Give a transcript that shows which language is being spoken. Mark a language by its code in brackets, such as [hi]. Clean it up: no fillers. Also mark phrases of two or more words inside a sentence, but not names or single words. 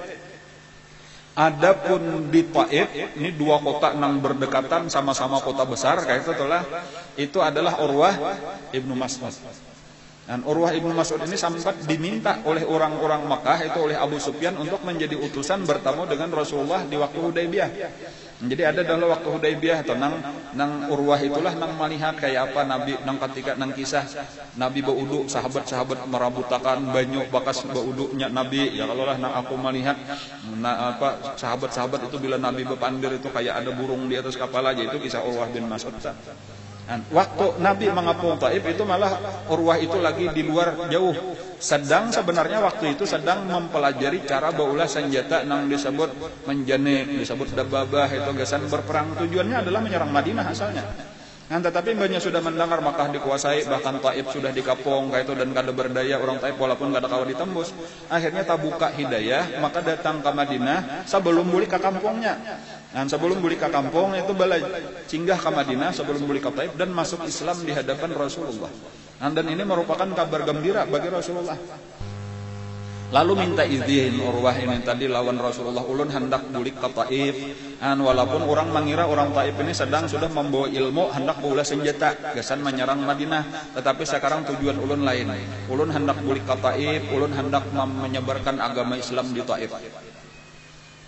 [id] Adapun di Taif, ini 2 kota yang berdekatan, sama-sama kota besar kayak itu adalah Urwah ibnu Mas'ud. Dan Urwah ibnu Mas'ud ini sempat diminta oleh orang-orang Makkah, itu oleh Abu Sufyan, untuk menjadi utusan bertamu dengan Rasulullah di waktu Hudaybiyah. [bjn] Jadi ada dalam waktu Hudaybiyah atau nang Urwah itulah nang melihat kayak apa Nabi, nang ketika nang kisah Nabi baudu, sahabat-sahabat merabutakan banyu bakas baudunya Nabi. Ya kalau lah nang aku melihat sahabat-sahabat itu bila Nabi berpandir itu kayak ada burung di atas kapal aja, itu kisah Urwah bin Mas'ud. [id] Waktu Nabi mengepung Taif itu malah Urwah itu lagi di luar jauh, sedang sebenarnya waktu itu sedang mempelajari cara baulah senjata yang disebut menjanik, disebut dababah, itu gasan berperang. Tujuannya adalah menyerang Madinah asalnya. Tetapi banyak sudah mendengar Makkah dikuasai, bahkan Taif sudah dikapung kayak itu, dan kada berdaya orang Taif walaupun [bjn] kada kawa ditembus. [id] Akhirnya tabuka hidayah, maka datang ke Madinah sebelum balik ke kampungnya. Dan sebelum balik ke kampung itu bala singgah ke Madinah sebelum balik ke Taif dan masuk Islam di hadapan Rasulullah. Dan ini merupakan kabar gembira bagi Rasulullah. [bjn] Lalu minta izin Urwah ini tadi lawan Rasulullah, ulun hendak bulik ke Taif. [id] Walaupun orang mengira orang Taif ini sedang sudah membawa ilmu, hendak bawa senjata, gasan menyerang Madinah. [bjn] Tetapi sekarang tujuan ulun lain. Ulun hendak bulik ke Taif, ulun hendak menyebarkan agama Islam di Taif.